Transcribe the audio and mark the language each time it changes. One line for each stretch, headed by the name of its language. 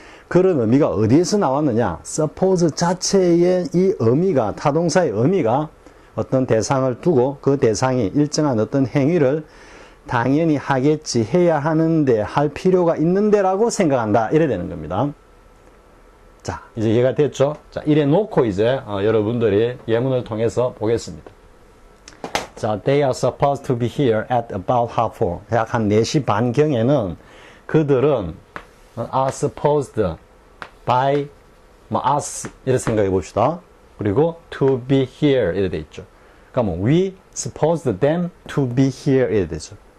Korean: 그런 의미가 어디에서 나왔느냐? suppose 자체의 이 의미가, 타동사의 의미가 어떤 대상을 두고 그 대상이 일정한 어떤 행위를 당연히 하겠지, 해야 하는데, 할 필요가 있는데라고 생각한다. 이래 되는 겁니다. 자, 이제 이해가 됐죠? 자, 이래 놓고 이제 여러분들이 예문을 통해서 보겠습니다.
English: 자, they are supposed to be here at about half 4.
Korean: 약 한 4시 반경에는 그들은 are supposed by us 이렇게 생각해 봅시다. 그리고 to be here 이렇게 돼 있죠.
English: 그러니까 뭐 we supposed them to be here 이렇게 되죠.